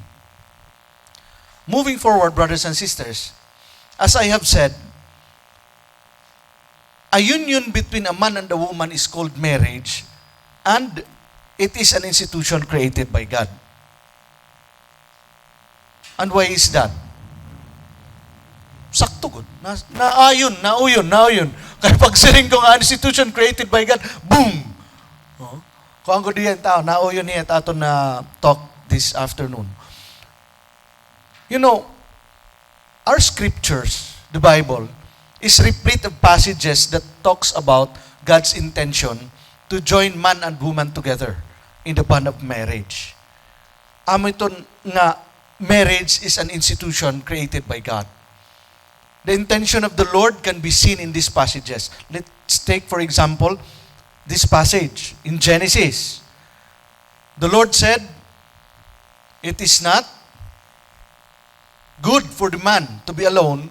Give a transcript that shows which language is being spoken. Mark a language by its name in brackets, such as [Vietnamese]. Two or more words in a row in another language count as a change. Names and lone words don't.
[English] Moving forward, brothers and sisters, as I have said, a union between a man and a woman is called marriage, and it is an institution created by God. And why is that? [Hiligaynon] Sakto good. Nauyon. Kaya pag siring ko nga [English] institution created by God, [Hiligaynon] boom! Kung ang diyan tao, nauyon niya ato na [English] talk this afternoon. You know, our scriptures, the Bible, is replete of passages that talks about God's intention to join man and woman together in the bond of marriage. [Hiligaynon] Amo ito nga, [English] marriage is an institution created by God. The intention of the Lord can be seen in these passages. Let's take, for example, this passage in Genesis. The Lord said, "It is not good for the man to be alone.